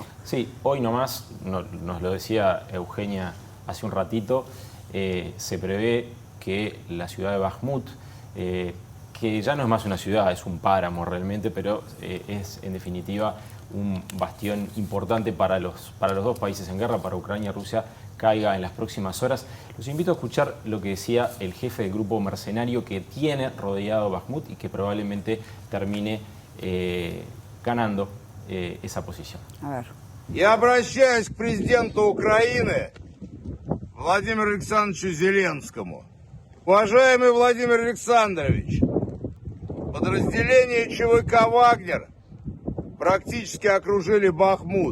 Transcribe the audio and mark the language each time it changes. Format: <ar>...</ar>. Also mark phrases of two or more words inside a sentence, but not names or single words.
<es>Sí, hoy nomás, nos lo decía Eugenia hace un ratito, se prevé que la ciudad de Bakhmut, que ya no es más una ciudad, es un páramo realmente, pero es en definitiva un bastión importante para los dos países en guerra, para Ucrania y Rusia, caiga en las próximas horas. Los invito a escuchar lo que decía el jefe del grupo mercenario que tiene rodeado Bakhmut y que probablemente termine ganando esa posición. A ver.</es> <ru>Я обращаюсь к президенту Украины Владимиру Александровичу Зеленскому. Уважаемый Владимир Александрович, подразделения ЧВК «Вагнер» практически окружили Бахмут.</ru>